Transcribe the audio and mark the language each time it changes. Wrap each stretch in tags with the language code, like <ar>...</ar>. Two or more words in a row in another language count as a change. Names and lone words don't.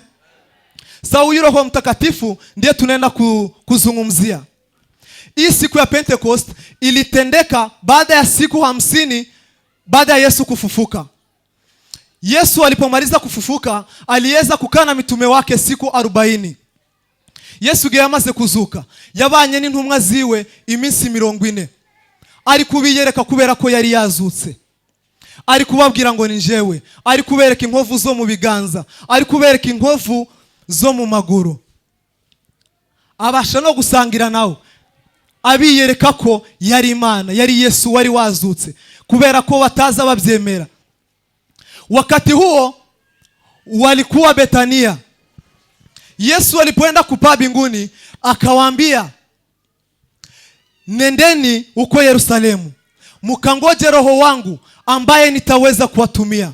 <sw>Sasa huyu Roho Mtakatifu ndiye tunaenda kuzungumzia. Hii siku ya Pentecost ilitendeka baada ya siku 50 baada ya Yesu kufufuka. Yesu alipomaliza kufufuka, aliweza kukaa na mitume wake siku 40.</sw> <rw>Yesu yamaze kuzuka, yabanye n'intumwa ziwe iminsi 40. Ari kubiyereka kubera ko yari yazutse. ari kubabwira ngo ni njyewe, ari kubereka inkovu zo mu biganza, ari kubereka inkovu zo mu maguru. Abasha no gusangira nawe, abiyereka ko yari Imana, yari Yesu wari wazutse, kubera ko bataza babyemera.</rw> <sw>Wakati huo walikuwa Betania. Yesu alipoenda kupaa mbinguni akawaambia, nendeni uko Yerusalemu, mkangoje Roho wangu ambaye nitaweza kuwatumia.</sw>